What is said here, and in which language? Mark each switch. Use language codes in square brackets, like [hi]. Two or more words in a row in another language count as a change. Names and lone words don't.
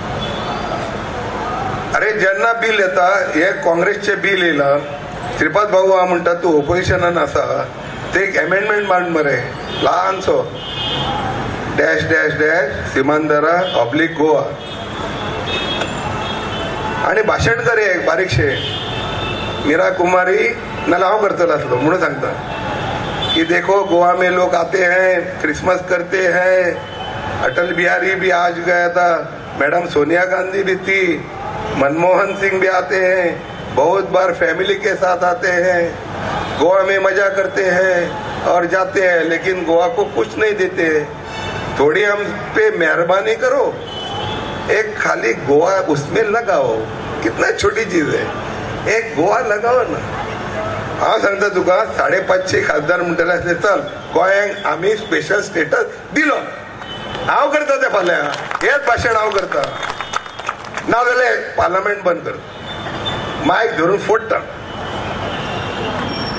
[kok] अरे जेन्ना बिल येता, हे काँग्रेसचे बिल येयला, श्रीपाद भाऊ हा म्हणटा तूं ओपोजिशनान आसा, ते एक अमेंडमेंट मांड मरे, ल्हानसो, [en] dash dash dash [kok] सीमांदरा ऑब्लिक गोवा, आणि भाशण करे एक बारीकशे. मीरा कुमारी नाल्यार हांव करतलो आसलो म्हणून सांगता कि [hi] देखो गोवा में लोग आते हैं, क्रिसमस करते हैं, अटल बिहारी भी आज गया था, मैडम सोनिया गांधी भी थी, मनमोहन सिंह भी आते हैं, बहुत बार फैमिली के साथ आते हैं, गोवा में मजा करते हैं और जाते हैं, लेकिन गोवा को कुछ नहीं देते. थोड़ी हम पे मेहरबानी करो, एक खाली गोवा उसमें लगाओ. कितना छोटी चीज है, एक गोवा लगाओ ना. [kok] हांव सांगता तुका 550 खासदार म्हणटले असले, चल गोंयांक आमी स्पेशल स्टेटस दिलो, हांव करता ते फाल्यां, हेच भाशण हांव करता. नाजाल्यार पार्लमेंट बंद कर, मायक धरून फोडटा.